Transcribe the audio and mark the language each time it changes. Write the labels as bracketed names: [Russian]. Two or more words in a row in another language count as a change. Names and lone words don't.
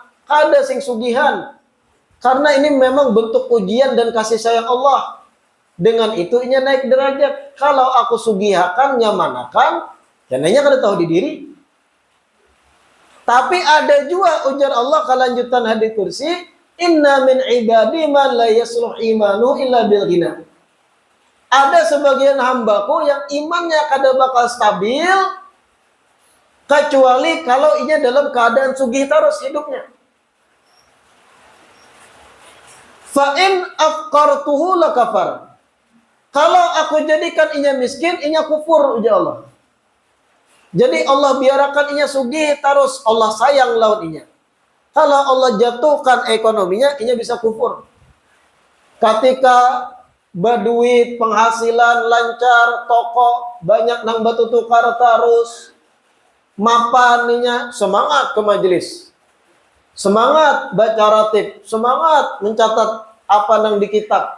[Banjar] Kada sing sugihan. Karena ini memang bentuk ujian dan kasih sayang Allah. Dengan itu inya naik derajat. Kalau aku sugihakan, nyamanakan, jangannya kada tahu didiri. Tapi ada juga ujar Allah kelanjutan hadits kursi, [Arabic] إن من عبادي من لا يصلح إيمانه إلا بالغنى. [Banjar] Ada sebagian hambaku yang imannya kada bakal stabil kecuali kalau inya dalam keadaan sugih terus hidupnya. [Arabic] فإن أفقرته لكفر. [Banjar] Kalau aku jadikan inya miskin, inya kufur ujar Allah. Jadi Allah biarkan inya sugih terus, Allah sayang lawan inya. Kalau Allah jatuhkan ekonominya, inya bisa kufur. Ketika berduit, penghasilan lancar, toko banyak nang batu tukar terus, mapan inya semangat ke majelis, semangat baca ratib, semangat mencatat apa nang di kitab.